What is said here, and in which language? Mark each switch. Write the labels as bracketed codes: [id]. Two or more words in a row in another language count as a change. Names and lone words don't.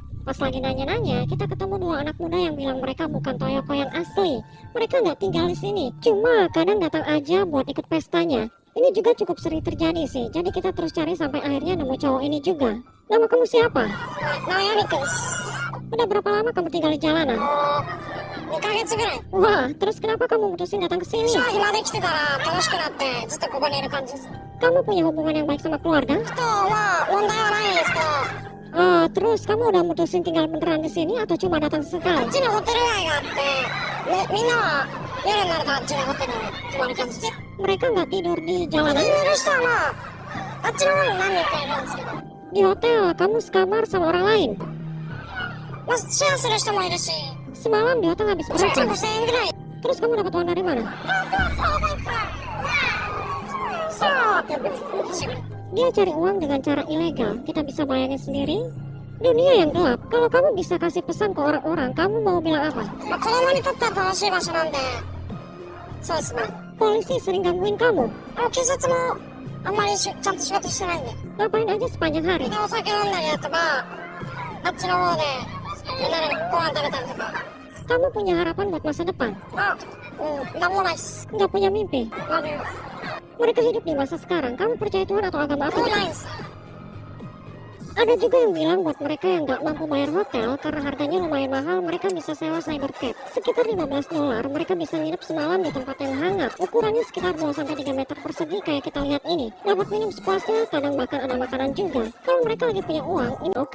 [id] Pas lagi nanya-nanya, kita ketemu dua anak muda yang bilang mereka bukan Toyoko yang asli. Mereka nggak tinggal di sini, cuma kadang datang aja buat ikut pestanya. Ini juga cukup sering terjadi sih, jadi kita terus cari sampai akhirnya nemu cowok ini juga. Nama kamu siapa? Namanya Rikus. Udah berapa lama kamu tinggal di jalanan? [ja] 2 ヶ月ぐらい。 [id] Wah, terus kenapa kamu mutusin datang ke sini? [ja] 暇できてたら楽しくなってずっとここにいる感じです。 [id] Kamu punya hubungan yang baik sama keluarga? [ja] 人は問題はないんですけど、 [id] Terus kamu udah mutusin tinggal beneran di sini atau cuma datang [ja] あ [id] sekali? [ja] っちにホテル街があって、みんなは夜になるとあっちのホテルに泊まる感じです。 [id] Mereka nggak tidur di [ja] い [id] jalanan? [ja] る人はまあ、あっちの方に何人かいるんですけど、 [id] Di hotel, kamu sekamar sama orang lain? [ja] まあ、シェアする人もいるし、 [id] Semalam di hotel habis [ja] 1日 [id] berapa? [ja] 5000円ぐらい。 [id] Terus kamu dapat uang dari mana? Dia cari uang dengan cara ilegal. Kita bisa bayangin sendiri. Dunia yang gelap. Kalau kamu bisa kasih pesan ke orang-orang, kamu mau bilang apa? [ja] まあ、子供にとっては楽しい場所なんで、そうですね。 [id] Polisi sering gangguin kamu. [ja] 警察もあんまりちゃんと仕事してないんで。 [id] Ngapain aja sepanjang hari? [ja] で、お酒飲んだりだとか、あっちの方でみんなでご飯食べたりとか。 [id] Kamu punya harapan buat masa depan? [ja] あ、なんもないっす。 [id] Nggak punya mimpi? [ja] なんで、 [id] Mereka hidup di masa sekarang. Kamu percaya Tuhan atau agama [ja] も [id] apa? [ja] うないっす。 [id] Ada juga yang bilang buat mereka yang nggak mampu bayar hotel karena harganya lumayan mahal, mereka bisa sewa cybercat. Sekitar $15, mereka bisa nginep semalam di tempat yang hangat. Ukurannya sekitar 2-3 meter persegi kayak kita lihat ini. Dapat minum sepuasnya, kadang bahkan ada makanan juga. Kalau mereka lagi punya uang, ini oke.